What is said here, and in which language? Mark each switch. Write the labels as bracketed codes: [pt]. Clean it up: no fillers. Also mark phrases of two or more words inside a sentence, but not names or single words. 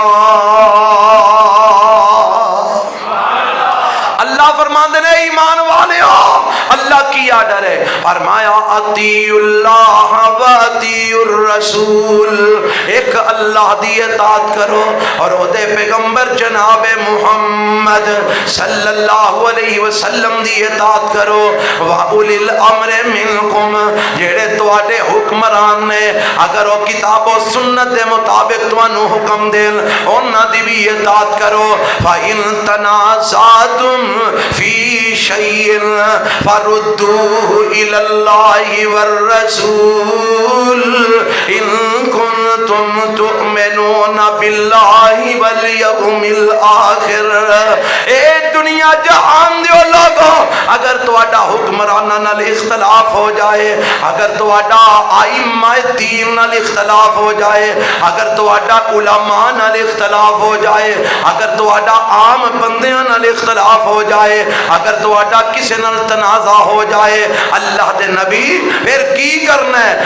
[pa] فرماندے نے ایمان والے ہو اللہ کی آرڈر ہے. [ar] فرمایا اطیعوا اللہ و اطیعوا الرسول. [pa] ایک اللہ دی اطاعت کرو اور او دے پیغمبر جناب محمد [ar] صلی اللہ علیہ وسلم [pa] دی اطاعت کرو. [ar] وَأُولِي الْأَمْرِ مِنْكُمْ [pa] جڑے تواڈے حکمران نے اگر وہ کتاب و سنت دے مطابق تانوں حکم دین انہاں دی بھی اطاعت کرو. [ar] فَإِن تَنَازَعْتُمْ فی شیء فردوه الی اللہ والرسول ان کنتم تؤمنون باللہ والیوم الآخر. [pa] اے دنیا جہان دیو لوگو اگر تواڈا حکمراناں نال اختلاف ہو جائے, اگر تواڈا ائمہ دین نال اختلاف ہو جائے, اگر تواڈا علماء نال اختلاف ہو جائے, اگر تواڈا عام بندیاں نال اختلاف ہو جائے, اگر تواڈا کسی نال تنازع ہو جائے, اللہ دے نبی پھر کی کرنا ہے؟